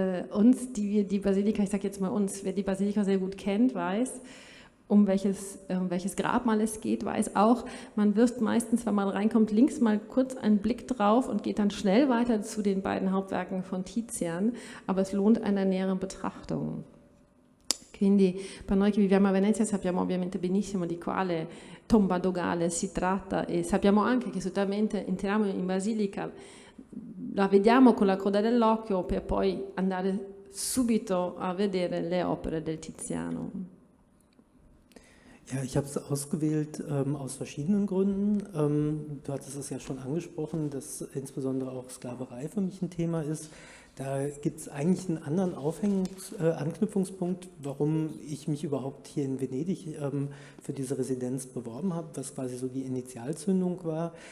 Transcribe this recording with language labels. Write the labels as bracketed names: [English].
[German] Uns, die Basilika, ich sage jetzt mal uns, wer die Basilika sehr gut kennt, weiß, um welches Grabmal es geht, weiß auch, man wirft meistens, wenn man reinkommt, links mal kurz einen Blick drauf und geht dann schnell weiter zu den beiden Hauptwerken von Tizian, aber es lohnt eine nähere Betrachtung. [Italian] Quindi per noi che viviamo a Venezia sappiamo ovviamente benissimo di quale tomba dogale si tratta e sappiamo anche che solitamente entriamo in basilica, la vediamo con la coda dell'occhio per poi andare subito a vedere le opere del Tiziano. [German] Ja, ich habe es ausgewählt aus verschiedenen Gründen. Du hattest es ja schon angesprochen, dass insbesondere auch Sklaverei für mich ein Thema ist. Da gibt es eigentlich einen anderen Anknüpfungspunkt, warum ich mich überhaupt hier in Venedig für diese Residenz beworben habe, was quasi so die Initialzündung war.